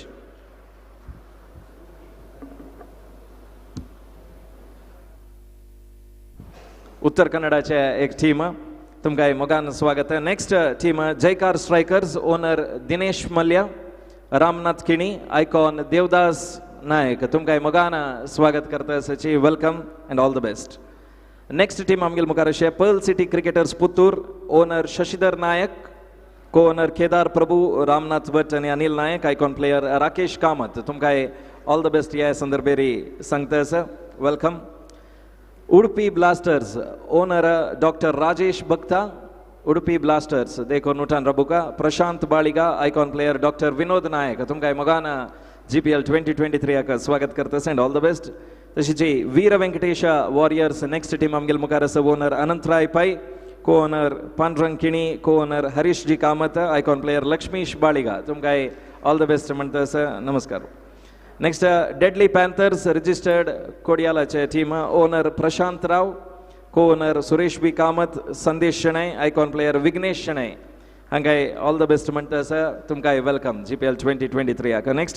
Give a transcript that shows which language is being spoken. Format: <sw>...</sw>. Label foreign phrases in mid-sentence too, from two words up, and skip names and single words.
<kok>उत्तर कन्नडाचे एक टीम तुमकां मोगान स्वागत नेक्स्ट टीम जयकार स्ट्राइकर्स ओनर दिनेश मल्ल्या रामनाथ किणी आयकॉन देवदास नायक तुमकां मोगान स्वागत करता</kok> <en>welcome and all the best next</en> <kok>टीम आमगेल मुखार अशें पर्ल सिटी क्रिकेटर्स पुतूर ओनर शशिधर नायक को ओनर केदार प्रभू रामनाथ भट आणि अनिल नायक</kok> <en>icon player</en> <kok>राकेश कामत तुमकां</kok> <en>all the best</en> <kok>ह्या संदर्भेरी सांगता वेलकम उडुपी ब्लास्टर्स ओनर डॉक्टर राजेश भक्ता उडुपी ब्लास्टर्स देखून उठान राबुका प्रशांत बाळिगा</kok> <en>icon player</en> <kok>डॉक्टर विनोद नायक तुमकां मोगान GPL 2023 स्वागत करता</kok> <en>and all the best</en> <kok>तशीच वीर वेंकटेश वॉरियर्स नेक्स्ट टीम आमगेल मुखार आसा ओनर अनंतराय पै को ओनर पांडुरंग किणी को ओनर हरीश जी कामत</kok> <en>icon player</en> <kok>लक्ष्मीश बाळिगा तुमकां</kok> <en>all the best</en> <kok>म्हणटा नमस्कार नेक्स्ट डेडली पैंथर्स रजिस्टर्ड कोडियालाचे टीम ओनर प्रशांत राव को ओनर सुरेश बी कामत संदेश शेणै</kok> <en>icon player</en> <kok>विघ्नेश शेणै हांकां</kok> <en>all the best</en> <kok>म्हणटा तुमकां वेलकम GPL 2023 नेक्स्ट</kok>